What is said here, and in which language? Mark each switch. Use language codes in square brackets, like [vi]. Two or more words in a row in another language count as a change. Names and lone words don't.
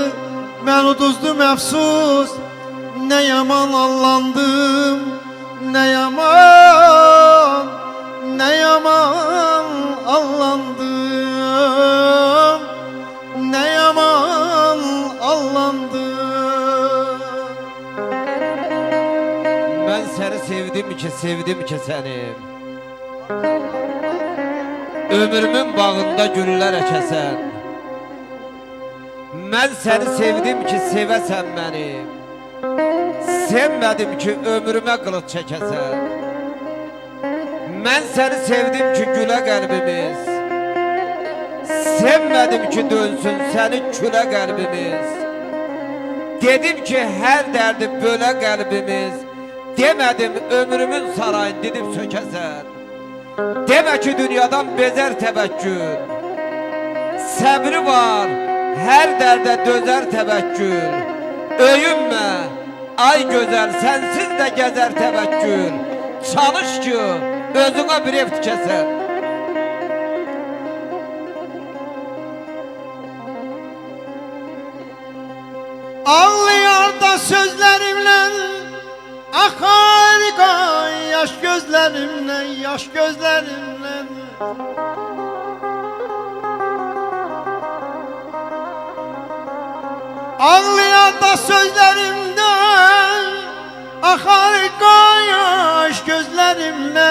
[az] Mən uduzdum əfsus. Nə yaman allandım. Nə yaman, nə yaman allandım. Nə yaman allandım. [tr] Ben seni sevdim ki seni. [az] Ömrümün bağında güller əkəsən. Ben seni sevdim ki sevəsən beni. Sevmədim ki ömrümə qılıq çəkəsən. Ben seni sevdim ki gülə qəlbimiz. Sevmədim ki dönsün səni külə qəlbimiz. Dedim ki hər dərdi bölə qəlbimiz. Demədim ömrümün sarayını didib sökəsən. Demə ki dünyadan bezər təbəkkür. Səbri var, hər dərdə dözər təbəkkür. Öyünmə, ay gözəl, sənsiz də gəzər təbəkkür. Çalış ki özünə bir ev tikəsən. [tr] Ağlayar da sözlerimle, akar kan yaş gözlerimle, yaş gözlerimle. Ağlayar da sözlerimden, akar kan yaş gözlerimle.